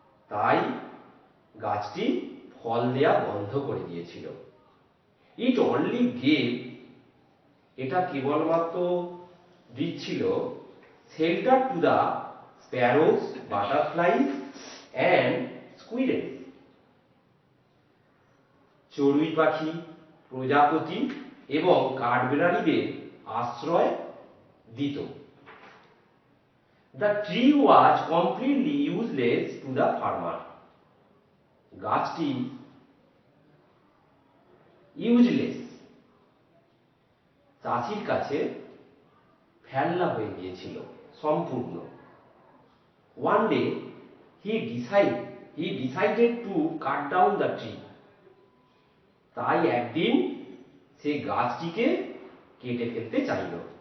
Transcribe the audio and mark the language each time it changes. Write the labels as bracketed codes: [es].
[bn] তাই গাছটি ফল দেয়া বন্ধ করে দিয়েছিল। [en] It only gave, [bn] এটা কেবলমাত্র দিচ্ছিল [en] shelter to the sparrows, butterflies and squirrels. [bn] চড়ুই পাখি, প্রজাপতি এবং কাঠবিড়ালিদের আশ্রয় দিত। [en] The tree was completely useless to the farmer. [bn] গাছটি ইউজলেস, চাষির কাছে ফেলনা হয়ে গিয়েছিল সম্পূর্ণ। [en] One day he decided he decided to cut down the tree. [bn] তাই একদিন সে গাছটিকে কেটে ফেলতে চাইল।